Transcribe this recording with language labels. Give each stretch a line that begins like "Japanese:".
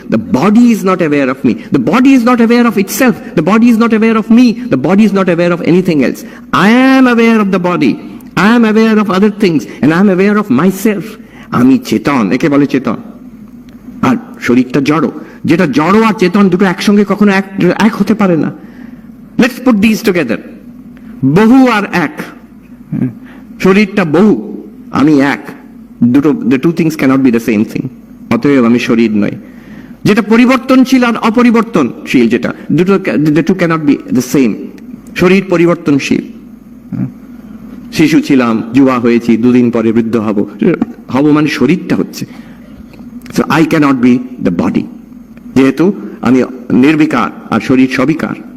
English: The body is not aware of me, the body is not aware of itself, the body is not aware of me, the body is not aware of anything else. I am aware of the body, I am aware of other things, and I am aware of my self.
Bangla: আমি চেতন, একে বলে চেতন। আর শরীরটা জড়, যেটা জড় আর চেতন দুটো একসঙ্গে কখনো এক হতে পারে না।
English: let's put this together,
Bangla: বহু আর এক। শরীরটা বহু, আমি এক, দুটো,
English: the two things cannot be the same thing.
Bangla: অতএব আমি শরীর নই। যেটা পরিবর্তনশীল আর অপরিবর্তনশীল, যেটা দুটো,
English: the two cannot be the same.
Bangla: শরীর পরিবর্তনশীল। শিশু ছিলাম, যুবা হয়েছি, দুদিন পরে বৃদ্ধ হব, হব মানে শরীরটা হচ্ছে।
English: So I cannot be the body,
Bangla: যেহেতু আমি নির্বিকার আর শরীর সবিকার।